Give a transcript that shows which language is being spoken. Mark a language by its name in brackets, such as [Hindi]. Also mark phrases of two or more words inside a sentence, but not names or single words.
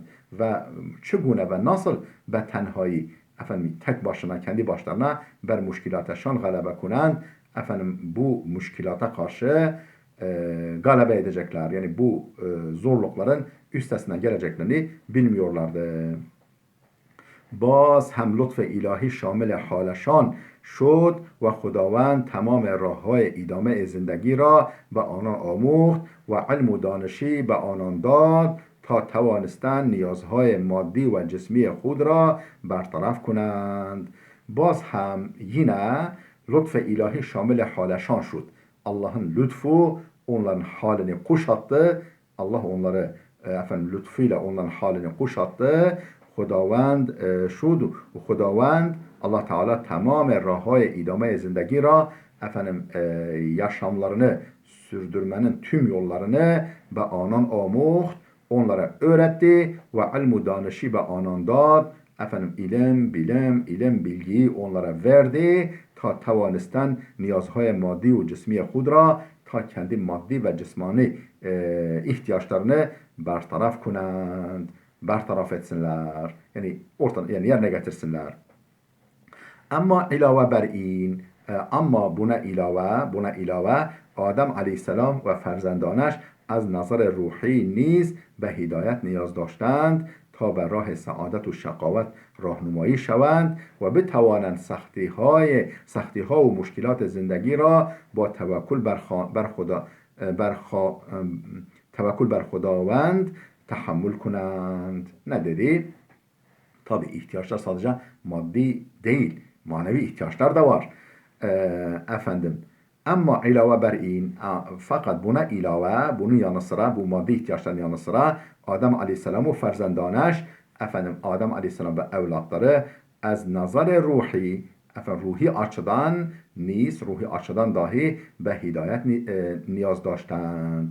[Persian] و چگونه [Turkish] ve nasıl [Persian] به تنهایی, [Turkish] tek başına, kendi başlarına [Persian] بر مشکلاتشان غلبه کنند, [Turkish] bu müşkilata karşı galebe edecekler. Yani bu zorlukların üstesinden geleceklerini bilmiyorlardı. [Persian] باز هم لطف الهی شامل حالشان شد و خداوند تمام راه‌های ادامه زندگی را به آنان آموخت و علم و دانشی به آنان داد تا توانستند نیازهای مادی و جسمی خود را برطرف کنند. باز هم yine لطف الهی شامل حالشان شد. [Turkish] Allah'ın lütfu onların halini kuşattı. Allah onları lütfuyla onların halini kuşattı. [Persian] خداوند شد و خداوند Allah Teala تمام راه‌های ادامه زندگی را [Turkish] yaşamlarını sürdürmenin tüm yollarını [Persian] به آنان آموخت [Turkish] onlara öğretti ve [Persian] علم و دانشی به آنان داد [Turkish] ilim bilgiyi onlara verdi [Persian] تا توانستند نیازهای مادی و جسمی خود را [Turkish] ta kendi maddi ve cismani ihtiyaçlarını bertaraf etsinler. Yani yerine getirsinler. [Persian] اما علاوه بر این, [Turkish] ama buna ilave [Persian] Adem aleyhisselam و فرزندانش از نظر روحی نیز به هدایت نیاز داشتند تا به راه سعادت و شقاوت راهنمایی شوند و بتوانند سختی ها و مشکلات زندگی را با توکل بر خدا توکل بر خداوند تحمل کنند. [Turkish] Ne dedi? Tabi ihtiyaçlar sadece maddi değil, manevi ihtiyaçlar da var. Efendim, [Persian] اما علاوه بر این, [Turkish] fakat buna ilave, bunun yanı sıra, bu maddi ihtiyaçların yanı sıra Adem Aleyhisselam [Persian] و فرزندانش, [Turkish] efendim Adem Aleyhisselam ve evlatları [Persian] از نظر روحی, [Turkish] efendim ruhi açıdan, ruhi açıdan dahi [Persian] به هدایت نیاز داشتند.